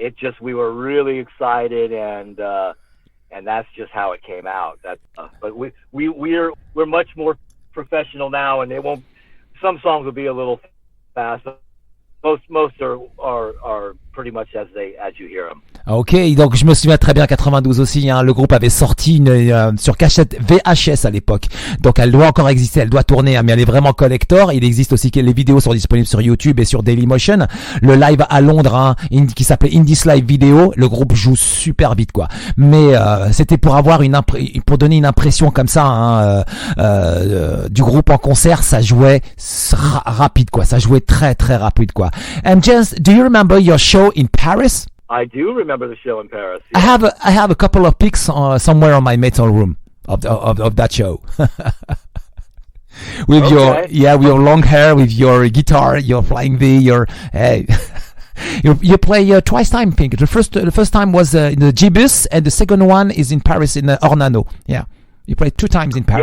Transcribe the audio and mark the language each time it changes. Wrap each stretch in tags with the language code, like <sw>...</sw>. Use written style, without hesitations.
<en>It just, we were really excited, and that's just how it came out. But we're much more professional now, and it won't. Some songs will be a little fast. Most are pretty much as you hear them.</en> <fr>Ok, donc je me souviens très bien, 92 aussi, hein, le groupe avait sorti sur cachette VHS à l'époque, donc elle doit encore exister, elle doit tourner, hein, mais elle est vraiment collector. Il existe aussi que les vidéos sont disponibles sur YouTube et sur Dailymotion. Le live à Londres, hein, qui s'appelait Indies Live Video, le groupe joue super vite, quoi. Mais c'était pour avoir pour donner une impression comme ça, hein, du groupe en concert. Ça jouait rapide, quoi. Ça jouait très très rapide, quoi.</fr> <en>And James, do you remember your show in Paris? I do remember the show in Paris. Yeah. I have a couple of pics somewhere on my metal room of that show. With your long hair, with your guitar, your flying V, hey. You play twice time, I think. The first time was in the G-Bus, and the second one is in Paris in Ornano. Yeah. You played 2 times in Paris.</en>